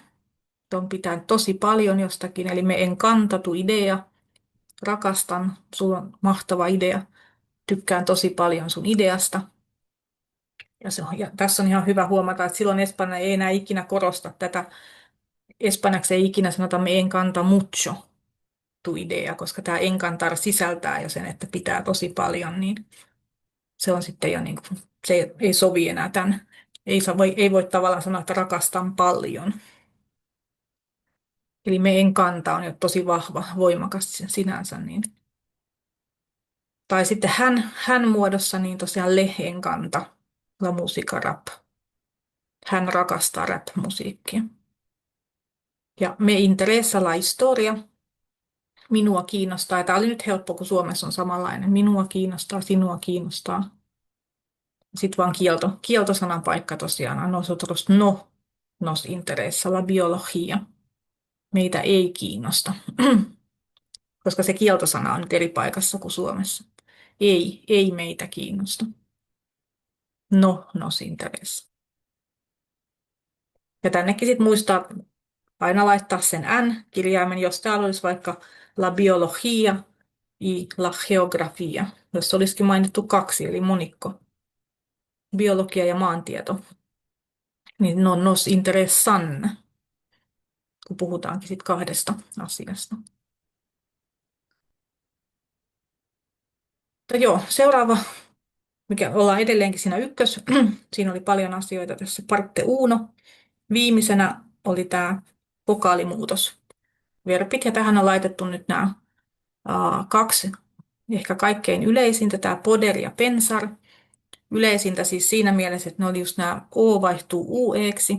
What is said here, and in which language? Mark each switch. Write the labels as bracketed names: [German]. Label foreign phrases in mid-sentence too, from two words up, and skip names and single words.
[Finnish] On pitää tosi paljon jostakin, eli [Spanish] me encantatu idea. [Finnish] Rakastan, sulla on mahtava idea. Tykkään tosi paljon sun ideasta. Ja tässä on ihan hyvä huomata, että silloin Espanja ei enää ikinä korosta tätä. Espanjaksi ei ikinä sanota [Spanish] me encanta mucho tu idea, [Finnish] koska tämä encantar sisältää jo sen, että pitää tosi paljon, niin se on sitten jo niin kuin, se ei sovi enää tämän. Ei voi tavallaan sanoa, että rakastan paljon. Eli [Spanish] me encanta [Finnish] on jo tosi vahva, voimakas sinänsä. Niin. Tai sitten hän muodossa, niin tosiaan [Spanish] le encanta la musica rap. [Finnish] Hän rakastaa rap-musiikkia. [Spanish] Ja me interesa la historia. [Finnish] Minua kiinnostaa. Ja tämä oli nyt helppo, kun Suomessa on samanlainen. Minua kiinnostaa, sinua kiinnostaa. Sitten vaan kieltosanan paikka tosiaan. [Spanish] A nosotros no nos interesa la biología. [Finnish] Meitä ei kiinnosta, koska se kieltosana on nyt eri paikassa kuin Suomessa. Ei meitä kiinnosta. [Spanish] No nos interesa. [Finnish] Ja tännekin sitten muistaa aina laittaa sen N-kirjaimen, jos täällä olisi vaikka [Spanish] la biología y la geografía, [Finnish] jos olisikin mainittu kaksi, eli monikko, biologia ja maantieto, niin [Spanish] no nos interesan, [Finnish] kun puhutaankin sit kahdesta asiasta. Mutta joo, seuraava, mikä ollaan edelleenkin siinä siinä oli paljon asioita tässä [Spanish] parte uno. [Finnish] Viimeisenä oli tämä vokaalimuutos. Verbit, ja tähän on laitettu nyt nämä kaksi ehkä kaikkein yleisintä, tämä poder ja pensar. Yleisintä siis siinä mielessä, että ne oli just nämä O vaihtuu UEksi.